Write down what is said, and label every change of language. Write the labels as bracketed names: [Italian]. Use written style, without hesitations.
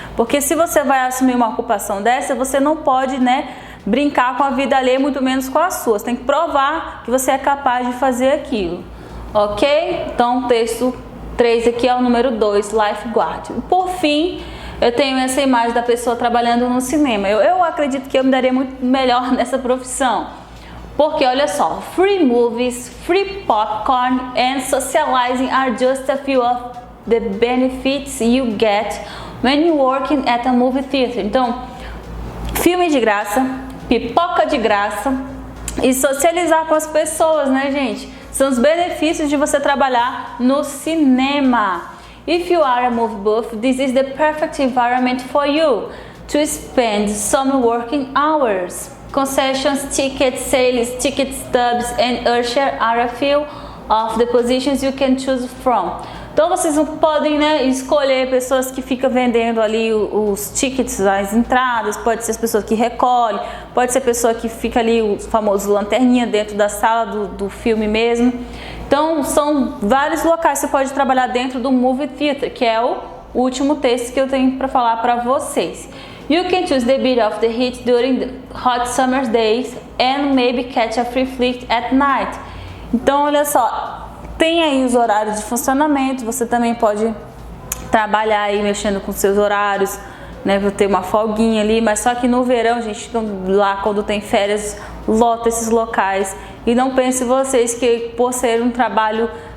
[Portuguese] Porque se você vai assumir uma ocupação dessa, você não pode, né, brincar com a vida alheia, muito menos com a sua. Você tem que provar que você é capaz de fazer aquilo, ok? Então, o texto 3 aqui é o número 2, lifeguard. Por fim, eu tenho essa imagem da pessoa trabalhando no cinema. Eu acredito que eu me daria muito melhor nessa profissão. Porque olha só, [English] free movies, free popcorn and socializing are just a few of the benefits you get when you're working at a movie theater. [Portuguese] Então, filme de graça, pipoca de graça e socializar com as pessoas, né, gente? São os benefícios de você trabalhar no cinema. [English] If you are a movie buff, this is the perfect environment for you to spend some working hours. Concessions, ticket sales, ticket stubs and usher are a few of the positions you can choose from. [Portuguese] Então vocês podem, né, escolher pessoas que ficam vendendo ali os tickets, as entradas, pode ser as pessoas que recolhem, pode ser a pessoa que fica ali, o famoso lanterninha dentro da sala do filme mesmo. Então são vários locais que você pode trabalhar dentro do movie theater, que é o último texto que eu tenho para falar para vocês. [English] You can choose the bit of the heat during the hot summer days and maybe catch a free flight at night. [Portuguese] Então, olha só, tem aí os horários de funcionamento, você também pode trabalhar aí mexendo com seus horários, né, vou ter uma folguinha ali, mas só que no verão, gente, lá quando tem férias, lota esses locais. E não pense vocês que por ser um trabalho